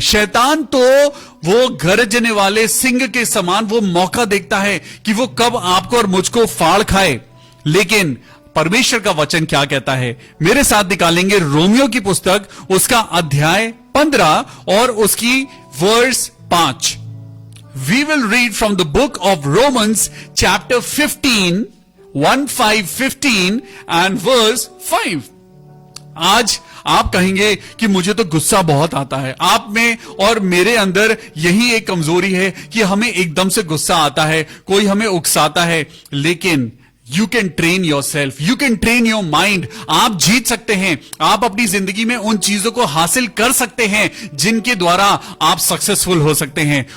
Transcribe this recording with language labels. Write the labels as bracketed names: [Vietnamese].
[Hindi] शैतान तो वो गरजने वाले सिंह के समान वो मौका देखता है कि वो कब आपको और मुझको फाड़ खाए। लेकिन परमेश्वर का वचन क्या कहता है? मेरे साथ निकालेंगे रोमियो की पुस्तक, उसका अध्याय 15 और उसकी verse 5। [English] We will read from the book of Romans chapter 15, 1-5-15 and verse 5. [Hindi] आज आप कहेंगे कि मुझे तो गुस्सा बहुत आता है। आप में और मेरे अंदर यही एक कमजोरी है कि हमें एकदम से गुस्सा आता है, कोई हमें उकसाता है। लेकिन [English] You can train yourself, you can train your mind. [Hindi] आप जीत सकते हैं, आप अपनी जिंदगी में उन चीजों को हासिल कर सकते हैं जिनके द्वारा आप सक्सेसफुल हो सकते हैं।